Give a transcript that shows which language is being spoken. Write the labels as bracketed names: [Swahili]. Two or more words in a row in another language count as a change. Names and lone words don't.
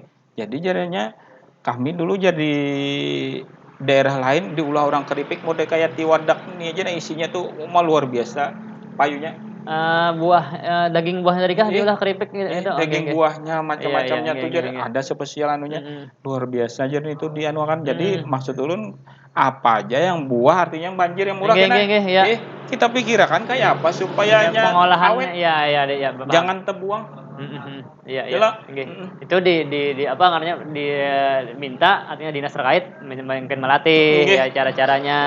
[Banjar] Jadi jadinya kami dulu jadi daerah lain diulah orang keripik mode kayak tiwadak nih aja isinya tuh luar biasa payunya. Daging buah tadi kah diolah keripik gitu. Daging buahnya macam-macamnya tuh jadi ada spesial anunya. Luar biasa jadi itu dianuakan. Jadi maksud ulun apa aja yang buah artinya yang banjir yang murah kita pikirkan kayak apa supaya pengolahannya awet. Jangan terbuang. Iya. [Indonesian] Itu di apa namanya diminta artinya dinas terkait mungkin melatih cara-caranya.